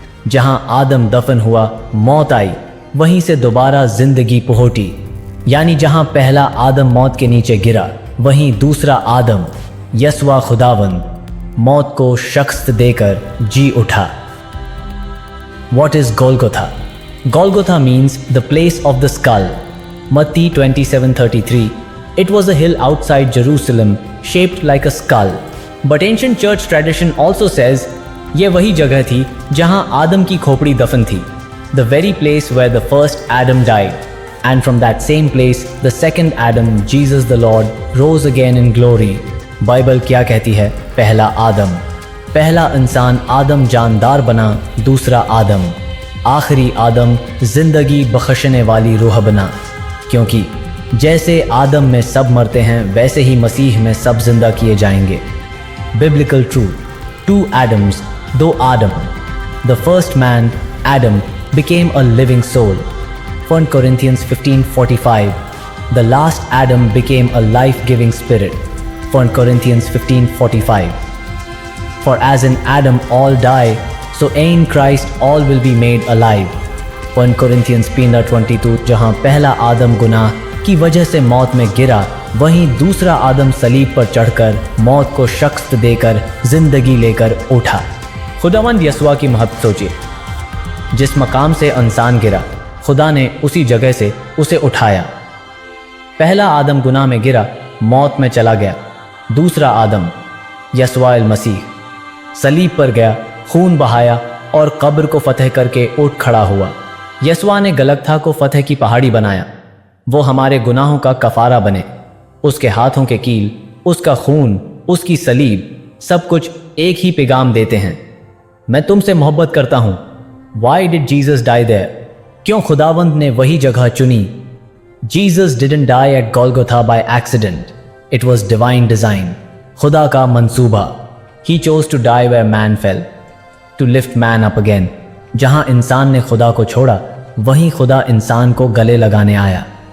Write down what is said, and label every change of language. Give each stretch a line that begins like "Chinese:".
Hindi: जहां आदम दफन हुआ, मौत आई, वहीं से दोबारा जिंदगी पहुंची। यानी जहां पहला आदम मौत के नीचे गिरा, वहीं दूसरा आदम यसवा खुदावंद मौत को शख्स देकर जी उठा।
English: What is Golgotha? Golgotha means the place of the skull. Matthew 27:33. It was a hill outside Jerusalem shaped like a skull. But ancient church tradition also says
Hindi: ये वही जगह थी जहां आदम की खोपड़ी दफन थी।
English: The very place where the first Adam died. And from that same place, the second Adam, Jesus the Lord, rose again in glory.
Hindi: Bible क्या कहती है? पहला आदम, पहला इंसान आदम जानदार बना, दूसरा आदम, आखिरी आदम जिंदगी बख्शने वाली रूह बना। क्योंकि जैसे आदम में सब मरते हैं, वैसे ही मसीह में सब जिंदा किए जाएंगे।
English: biblical truth, two Adams,
Hindi: दो आदम।
English: The first man Adam became a living soul. 1 Corinthians 15:45. The last Adam became a life-giving spirit. 1 Corinthians 15:45. For as in Adam all die, so in Christ all will be made alive. 1 Corinthians 15:22.
Hindi: जहां पहला आदम गुनाह की वजह से मौत में गिरा, वहीं दूसरा आदम सलीब पर चढ़कर मौत को शख्स देकर जिंदगी लेकर उठा। खुदावंद यसवा की महत्व सोचिए। जिस मकाम से इंसान गिरा, खुदा ने उसी जगह से उसे उठाया। पहला आदम गुनाह में गिरा, मौत में चला गया। दूसरा आदम यसवा अल मसीह सलीब पर गया, खून बहाया और कब्र को फतह करके उठ खड़ा हुआ। यसवा ने गलगथा को फतह की पहाड़ी बनाया। वो हमारे गुनाहों का कफारा बने। उसके हाथों के कील, उसका खून, उसकी सलीब, सब कुछ एक ही पैगाम देते हैं। मैं तुमसे मोहब्बत करता हूँ।
English: Why did Jesus die there?
Hindi: क्यों खुदावंद ने वही जगह चुनी?
English: Jesus didn't die at Golgotha by accident. It was divine design.
Hindi: खुदा का मंसूबा।
English: He chose to die where man fell, to lift man up again.
Hindi: जहां इंसान ने खुदा को छोड़ा, वहीं खुदा इंसान को गले लगाने आया।